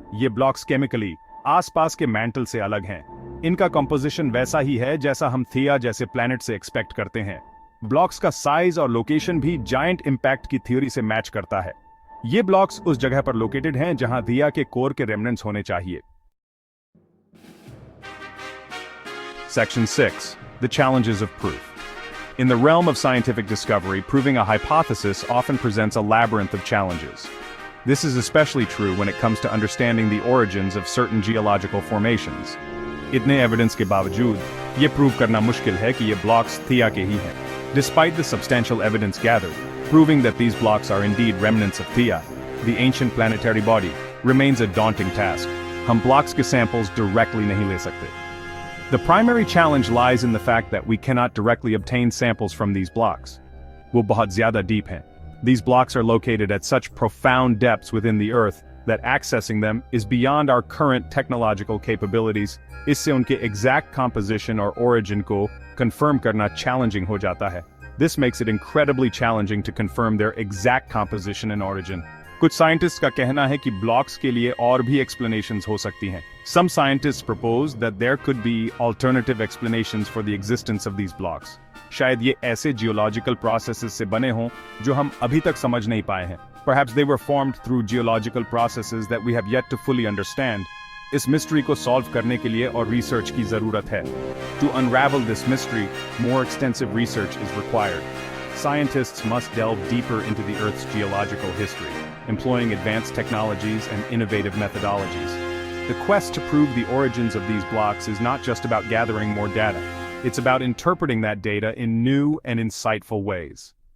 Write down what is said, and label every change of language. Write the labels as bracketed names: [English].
[Hindi] ये blocks chemically आसपास के मैंटल से अलग हैं। इनका कंपोजिशन वैसा ही है जैसा हम थिया जैसे प्लैनेट से एक्सपेक्ट करते हैं। ब्लॉक्स का साइज और लोकेशन भी जायंट इंपैक्ट की थ्योरी से मैच करता है। ये ब्लॉक्स उस जगह पर लोकेटेड हैं जहां थिया के कोर के रेमनेंट्स होने चाहिए। [English] Section 6. The challenges of proof. In the realm of scientific discovery, proving a hypothesis often presents a labyrinth of challenges. This is especially true when it comes to understanding the origins of certain geological formations. [Hindi] इतने evidence के बावजूद ये prove करना मुश्किल है कि ये blocks थिया के ही हैं। [English] Despite the substantial evidence gathered, proving that these blocks are indeed remnants of Theia, the ancient planetary body, remains a daunting task. [Hindi] हम blocks के samples directly नहीं ले सकते। [English] The primary challenge lies in the fact that we cannot directly obtain samples from these blocks. [Hindi] वो बहुत ज़्यादा deep हैं। [English] These blocks are located at such profound depths within the earth that accessing them is beyond our current technological capabilities. [Hindi] इससे उनके [English] exact composition [Hindi] और origin को confirm करना challenging हो जाता है। [English] This makes it incredibly challenging to confirm their exact composition and origin. [Hindi] कुछ scientists का कहना है कि ब्लॉक्स के लिए और भी explanations हो सकती हैं। [English] Some scientists propose that there could be alternative explanations for the existence of these blocks. [Hindi] शायद ये ऐसे geological processes से बने हों जो हम अभी तक समझ नहीं पाए हैं। [English] Perhaps they were formed through geological processes that we have yet to fully understand. [Hindi] इस mystery को solve करने के लिए और research की जरूरत है। [English] To unravel this mystery, more extensive research is required. Scientists must delve deeper into the Earth's geological history, employing advanced technologies and innovative methodologies. The quest to prove the origins of these blocks is not just about gathering more data, it's about interpreting that data in new and insightful ways.